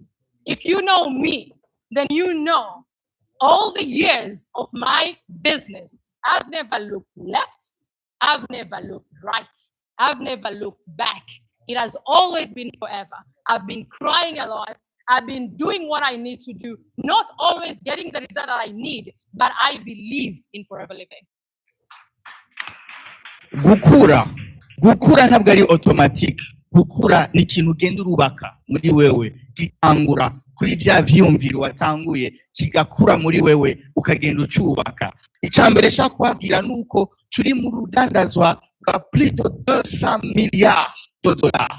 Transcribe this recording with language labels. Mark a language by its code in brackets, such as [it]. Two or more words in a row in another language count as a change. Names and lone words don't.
[en] If you know me, then you know all the years of my business, I've never looked left. I've never looked right. I've never looked back. It has always been forever. I've been crying a lot. I've been doing what I need to do, not always getting the result that I need, but I believe in forever living. [rn] Gukura ntabwo ari automatic. Gukura ni ikintu ugenda urubaka muri wewe, gitangura kuri vya vyumviro watanguye, kigakura muri wewe ukagenda ucubaka. Icambere shaka kwabwira nuko turi mu rudandazwa rwa [fr] plus de 200 milliards de dollars.